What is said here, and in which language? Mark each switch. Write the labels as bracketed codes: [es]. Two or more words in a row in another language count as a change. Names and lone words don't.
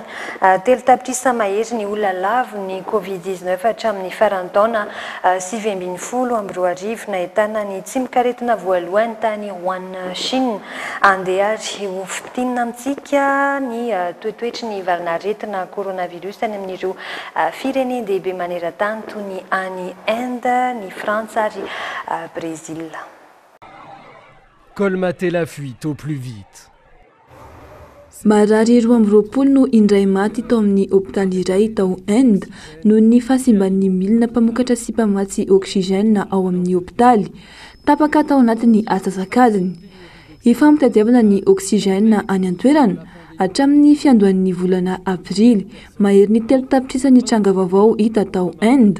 [mg] Telo tapitrisa mahery ny olona lavo ny Covid-19 hatramin'ny faran'ny taona 2020 nahitana ny tsy mikaretina voalohany tany Wuhan, Chine. Andeha ary ho fitinina amintsika ny toetoetry ny valinaretina coronavirus any amin'ireo firenendehibe maneran-tany toy ny any Inde, ny Frantsa ary Brésil. [fr] Colmater la fuite au plus vite. [mg] Marary 2020 no indray maty tao amin'ny hôpitaly iray tao Inde noho ny fahasimban'ny milina mpamokatra sy mpamatsy oksygène ao amin'ny hôpitaly. Tapaka tao anatin'ny asasakadiny. Ifampitadiavana ny oksygène any an-toerana hatramin'ny fiandohan'ny volana Aprily, mahery ny telo tapitrisa ny tranga vaovao hita tao Inde.